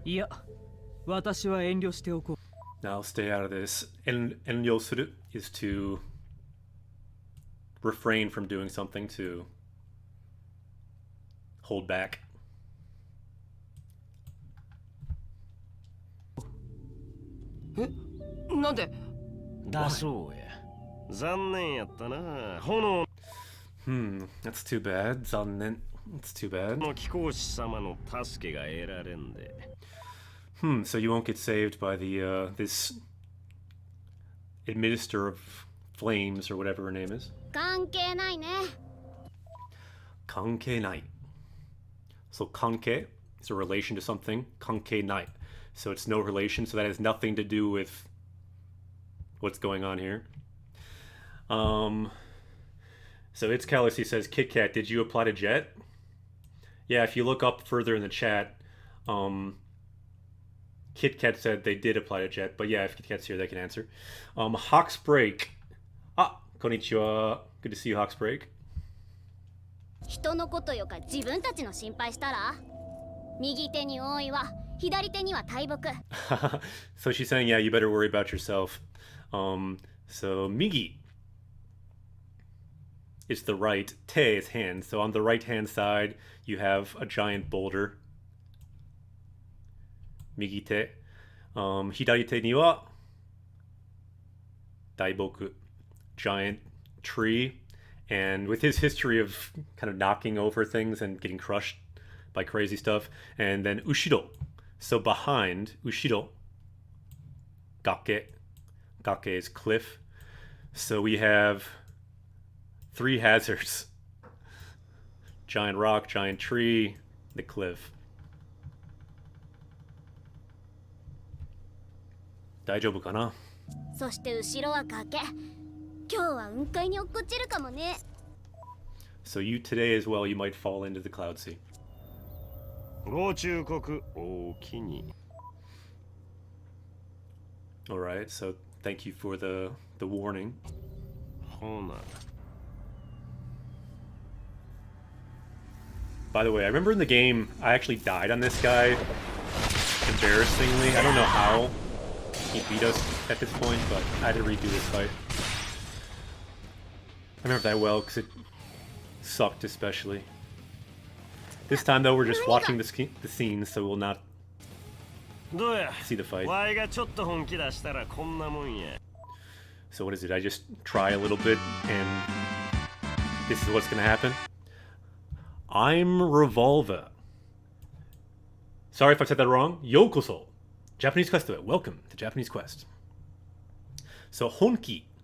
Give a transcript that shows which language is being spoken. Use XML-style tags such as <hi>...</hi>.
<ja>いや、私は遠慮しておこう。</ja> <en>Now stay out of this. Enryosuru is to refrain from doing something, to hold back.</en> <ja>なんで? だそうや。残念やったな。炎</ja> <en>That's too bad. 残念.That's too bad.</en> <ja>の貴公子様の助けが得られんで。</ja> <en>So you won't get saved by the this administrator of flames or whatever her name is.</en> <ja>関係ないね。 Kankei nai.</ja> <en>So kanke is a relation to something.</en> <ja>Kankei nai.</ja> <en>So it's no relation. So that has nothing to do with what's going on here. So it's Callus, he says, Kit Kat, did you apply to Jet? Yeah, if you look up further in the chat, Kit Kat said they did apply to Jet, but yeah, if Kit Kat's here, they can answer. Hawks Break. Ah, konnichiwa. Good to see you, Hawks Break.</en> <ja>人のことよか自分たちの心配したら右手に覆いは左手には大木</ja> <en>So she's saying, yeah, you better worry about yourself. So Migi is the right, te is hand. So on the right-hand side, you have a giant boulder.</en> <ja>Migi te. Hidari te ni wa daiboku,</ja> <en>giant tree. And with his history of kind of knocking over things and getting crushed by crazy stuff. And then ushiro. So behind, ushiro, gake. Gake is cliff. So we have 3 hazards. Giant rock, giant tree, the cliff.</en> <ja>大丈夫かな? そして後ろは崖今日は雲海に落っこちるかもね</ja> <en>So you today as well, you might fall into the cloud sea.</en> <ja>ご忠告おきに。</ja> <en>Alright, so thank you for the warning.</en> <ja>ほな。</ja> <en>By the way, I remember in the game, I actually died on this guy. Embarrassingly. I don't know how he beat us at this point, but I had to redo this fight. I remember that well, because it sucked especially. This time, though, we're just watching the scenes, so we'll not</en> <ja>どうや</ja> <en>see the fight.</en> <ja>ワイがちょっと本気出したらこんなもんや。</ja> <en>So what is it? I just try a little bit, and this is what's going to happen? I'm Revolver. Sorry if I said that wrong. Yokoso. Japanese Quest. Welcome to Japanese Quest. So, honki.</en>